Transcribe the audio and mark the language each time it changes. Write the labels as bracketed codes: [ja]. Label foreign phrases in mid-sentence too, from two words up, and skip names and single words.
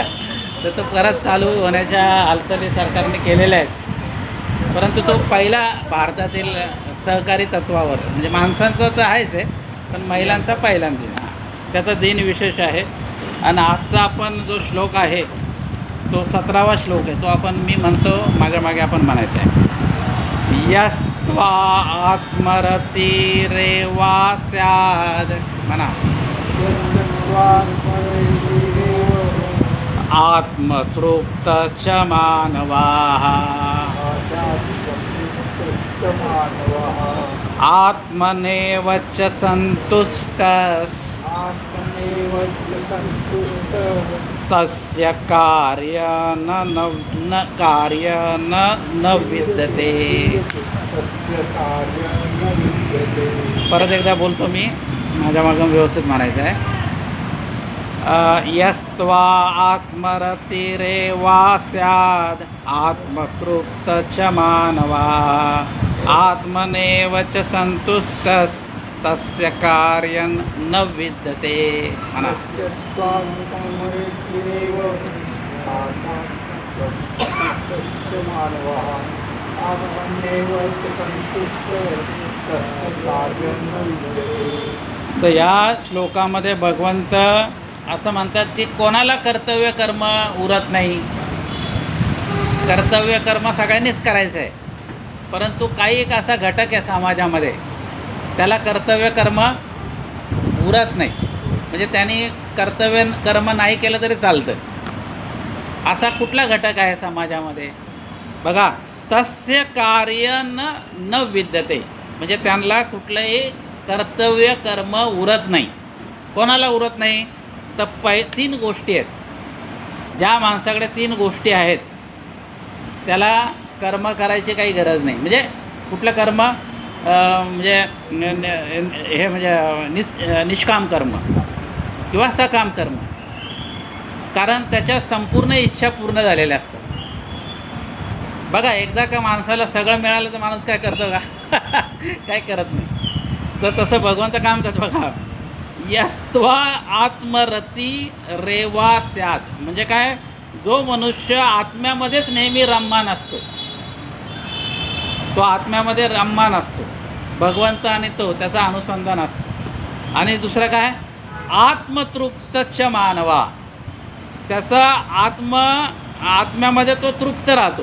[mr] तर तो परत चालू होण्याच्या हालचाली सरकारने केलेल्या आहेत. परंतु तो पहिला भारतातील सहकारी तत्वावर, म्हणजे माणसांचं तर आहेच आहे, पण महिलांचा पहिल्यांदा त्याचा दिन विशेष आहे. आणि आजचा आपण जो श्लोक आहे तो 17वा श्लोक आहे. तो आपण मी म्हणतो मागे मागे आपण म्हणायचं आहे. [sa] यस्त्वा आत्मरतिरेवा स्याद. [mr] म्हणा. [sa] आत्मतृप्त च मानवाः आत्मनेव च संतुष्टः आत्मनेव च संतुष्टः तस्य कार्य न कार्य न विद्यते. तस्य कार्यं न विद्यते. [mr] परत एकदा बोलतो मी, माझ्या मागून व्यवस्थित म्हणायचं आहे. [sa] यस्त्वा आत्मरतिरेवा स्याद आत्मतृप्त च मानवा आत्मनेव च संतुष्टस् तस्य कार्यं न विद्यते. [mr] म्हणा. [sa] तस्य स्वात्मरतिरेव आत्मतृप्तश्च मानवः आत्मन्येव च संतुष्टः तस्य कार्यं न विद्यते. [mr] तर या श्लोकामध्ये भगवंत असं म्हणतात की कोणाला कर्तव्य कर्म उरत नाही. कर्तव्य कर्म सगळ्यांनीच करायचं आहे, परंतु काही एक असा घटक आहे समाजामध्ये त्याला कर्तव्य कर्म उरत नाही. म्हणजे त्यांनी कर्तव्य कर्म नाही केलं तरी चालतं. असा कुठला घटक आहे समाजामध्ये? बघा, [sa] तस्य कार्य न विद्यते. [mr] म्हणजे त्यांना कुठलंही कर्तव्य कर्म उरत नाही. कोणाला उरत नाही? तर 3 गोष्टी आहेत. ज्या माणसाकडे 3 गोष्टी आहेत त्याला कर्म करायची काही गरज नाही. म्हणजे कुठलं कर्म? म्हणजे हे म्हणजे निष्काम कर्म किंवा सकाम कर्म. कारण त्याच्या संपूर्ण इच्छा पूर्ण झालेल्या असतात. बघा, एकदा का माणसाला सगळं मिळालं तर माणूस काय करतो का? काय करत नाही. तर तसं भगवंत काय म्हणतात बघा, [sa] यस्त्वा आत्मरती रेवा स्यात्. [mr] म्हणजे काय? जो मनुष्य आत्म्यामध्येच नेहमी रममान असतो, तो आत्म्यामध्ये रममान असतो, भगवंत आणि तो त्याचा अनुसंधान असतो. आणि दुसरं काय? [sa] आत्मतृप्तच मानवा. [mr] त्याचा आत्म्यामध्ये तो तृप्त राहतो.